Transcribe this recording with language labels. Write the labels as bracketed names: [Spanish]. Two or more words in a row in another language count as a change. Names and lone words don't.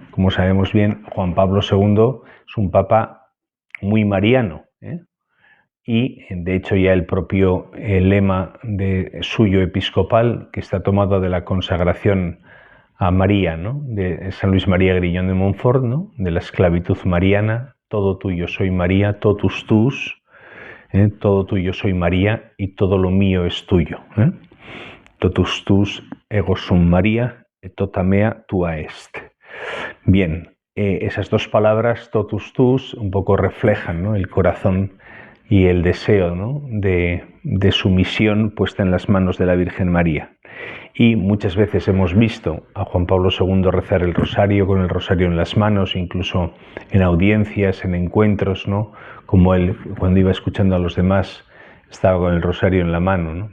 [Spanish] Como sabemos bien, Juan Pablo II es un papa muy mariano, y de hecho ya el propio lema suyo episcopal, que está tomado de la consagración a María, ¿no?, de San Luis María Griñón de Montfort, ¿no?, de la esclavitud mariana: todo tuyo soy María, [Latin] totus tus, [Spanish] todo tuyo soy María y todo lo mío es tuyo. [Latin] Totus tus ego sum María, et tota mea tua est. [Spanish] Bien, esas dos palabras, [Latin] totus tus, [Spanish] un poco reflejan, ¿no?, el corazón y el deseo, ¿no?, de sumisión puesta en las manos de la Virgen María. Y muchas veces hemos visto a Juan Pablo II rezar el rosario con el rosario en las manos, incluso en audiencias, en encuentros, ¿no?, como él, cuando iba escuchando a los demás, estaba con el rosario en la mano, ¿no?